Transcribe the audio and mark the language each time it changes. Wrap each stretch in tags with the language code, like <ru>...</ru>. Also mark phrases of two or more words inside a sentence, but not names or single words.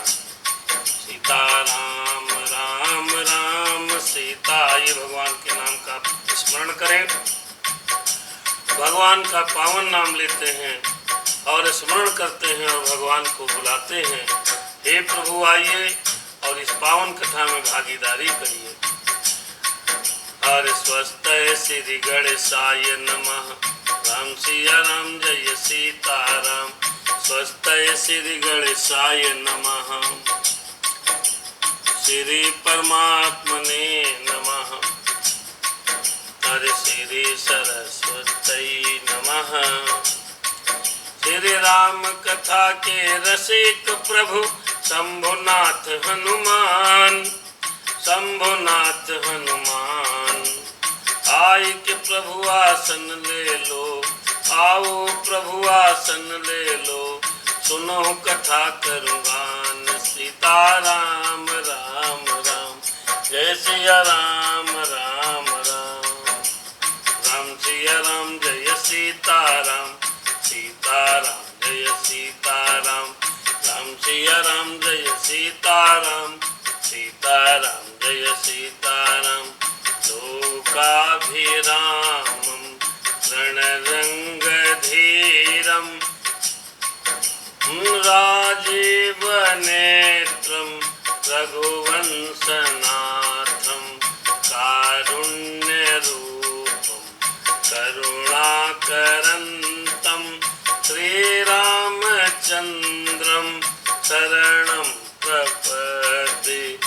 <hi>सीता राम राम राम सीता, ये भगवान के नाम का स्मरण करें, भगवान का पावन नाम लेते हैं और स्मरण करते हैं और भगवान को बुलाते हैं। हे प्रभु आइए और इस पावन कथा में भागीदारी करिए।</hi> <sa>हरि स्वस्ति श्री गणेशाय नमः।</sa> <hi>राम सिया राम जय सीताराम।</hi> <sa>स्वस्ति श्री गणेशाय नमः। श्री परमात्मने नमः। हरि श्री सरस्वती नमः।</sa> <hi>श्री राम कथा के रसिक प्रभु शंभुनाथ हनुमान। शंभुनाथ हनुमान आय के प्रभु आसन ले लो। आओ प्रभु आसन ले लो। सुनो कथा करूँगान। सीता राम राम राम जय सिया राम राम राम। राम सिया राम जय सीताराम। सीताराम जय सीताराम। राम सिया राम जय सीताराम। सीताराम जय सीताराम।</hi> <sa>लोकाभिरामं रणरंगधीरं राजीव नेत्रं रघुवंशनाथं कारुण्यरूपं करुणाकरन्तं श्रीरामचन्द्रं शरणं प्रपद्ये।</sa>